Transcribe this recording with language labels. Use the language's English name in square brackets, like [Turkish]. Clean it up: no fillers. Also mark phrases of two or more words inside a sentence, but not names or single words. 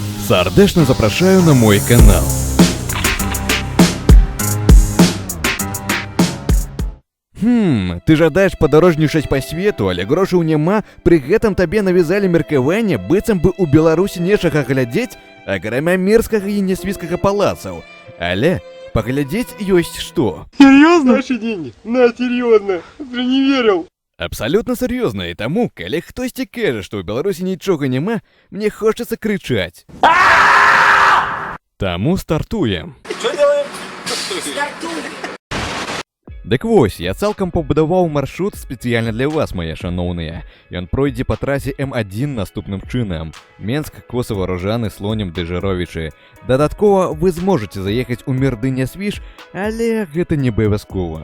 [Belarusian] Сардечно запрашаю на мой канал. Ты жадаеш падарожнічаць па свету, але грошаў няма, пры гэтым табе навязалі меркаванне, быццам бы ў Беларусі нечага глядзець, акрамя мерзкага і нясвіцкага палацаў. Але паглядзець ёсць што. [Russian] Серьезно? Наши деньги? На, серьезно. Ты не верил. [Belarusian] Абсалютна сур'ёзна, і таму, калі хтосьці кажа, што ў Беларусі нічога няма, мне хочацца крычаць. Таму стартуем. [Russian] Что делаем? [Belarusian] Дык вось, я цалкам пабудаваў маршрут спецыяльна для вас, мае шаноўныя. Ён пройдзе па трасе М1 наступным чынам. Менск, Косава, Ружаны, Слонім, Дэжыровічы. Дадаткова вы зможаце заехаць у Мерды-Нясвіж, але гэта не абавязкова.